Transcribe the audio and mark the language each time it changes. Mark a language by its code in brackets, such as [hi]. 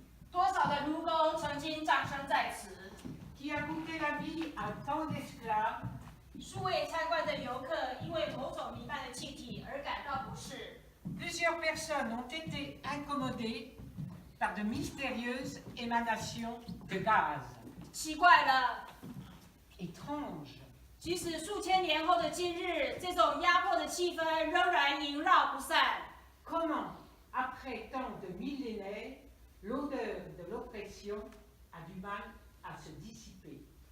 [zh] 多少的奴工曾经葬身在此？ [fr] qui a coûté la vie à tant d'esclaves, [zh] 数位参观的游客因为某种弥漫的气体而感到不适。 [fr] plusieurs personnes ont été incommodées par de mystérieuses émanations de gaz. [zh] 奇怪了， [fr] Étrange. [zh] 即使数千年后的今日，这种压迫的气氛仍然萦绕不散。 [fr] Comment, après tant de millénaires, l'odeur de l'oppression a du mal à se dissiper?